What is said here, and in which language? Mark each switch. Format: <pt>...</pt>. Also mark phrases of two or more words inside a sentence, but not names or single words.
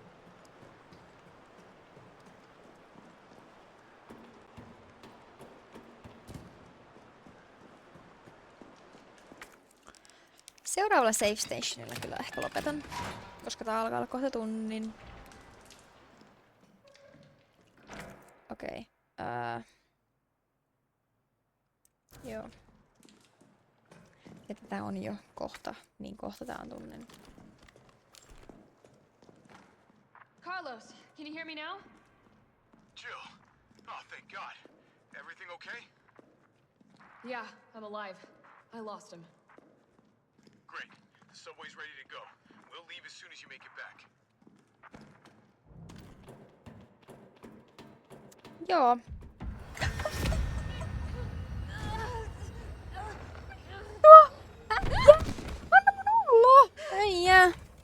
<fi>Seuraavalla</fi> <en>save stationilla</en> <fi>kyllä ehkä lopetan, koska tää alkaa olla kohta tunnin. Okei. Joo. Että tää on jo kohta, niin kohta tää on tunnin.</fi> <en>Carlos, can you hear me now? Jill. Oh, thank God. Everything okay? Yeah, I'm alive. I lost him. Great. The subway's ready to go. We'll leave as soon as you make it back.</en> <fi>Joo. Anna mun olla! Ei jää.</fi>